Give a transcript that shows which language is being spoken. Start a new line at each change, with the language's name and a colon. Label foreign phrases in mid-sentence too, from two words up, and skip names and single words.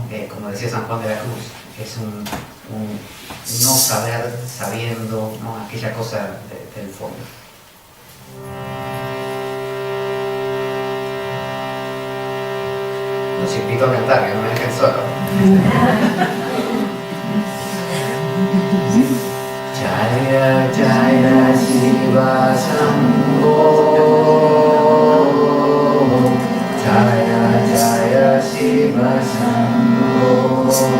Spanish: Como decía San Juan de la Cruz, es un no saber sabiendo, ¿no? Aquella cosa del fondo. Los invito a cantar, que no me dejen solo.
Sanskrit: Jaya Jaya Shiva Shambho, Jaya Jaya Shiva Shambho,